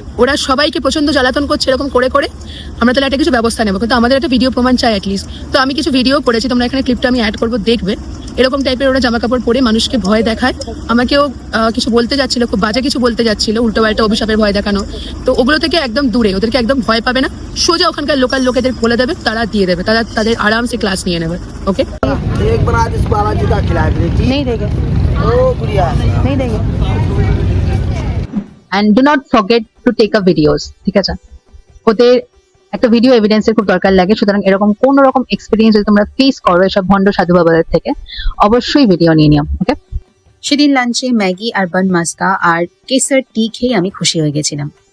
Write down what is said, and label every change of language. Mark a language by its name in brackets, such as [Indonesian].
[Bangla] ওরা সবাইকে প্রচন্ড জ্বালাতন করছে, এরকম করে করে আমরা তাহলে একটা কিছু ব্যবস্থা নেবো, কিন্তু আমাদের একটা ভিডিও প্রমাণ চাই অ্যাটলিস্ট। তো আমি কিছু ভিডিও করেছি, তোমরা এখানে ক্লিপটা আমি অ্যাড করবো, দেখবে। এরকম টাইপের ওরা জামা কাপড় পরে মানুষকে ভয় দেখায়। আমাকেও কিছু বলতে যাচ্ছিল, খুব বাজে কিছু বলতে যাচ্ছিল, উল্টো পাল্টা অভিশাপের ভয় দেখানো। তো ওগুলো থেকে একদম দূরে, ওদেরকে একদম ভয় পাবে না, সোজা ওখানকার লোকাল লোকেদের বলে দেবে, তারা দিয়ে দেবে, তারা তাদের আরামসে ক্লাস নিয়ে নেবে। [English] okay, [Hindi] एक बार आज इस बालाजी का खिला दीजिए। नहीं देंगे, ओ गुड़िया नहीं देंगे। [English] and do not forget to take a videos, [Bangla] ঠিক আছে? ওদের একটা ভিডিও এভিডেন্সের খুব দরকার লাগে, সুতরাং এরকম কোন রকম এক্সপিরিয়েন্স যদি তোমরা ফেস করো এসব ভণ্ড সাধু বাবাদের থেকে, অবশ্যই ভিডিও নিয়ে নিও। [English] okay, [Bangla] সেদিন লাঞ্চে ম্যাগি আর বান মাস্কা আর কেসার টি খেয়ে আমি খুশি হয়ে গেছিলাম।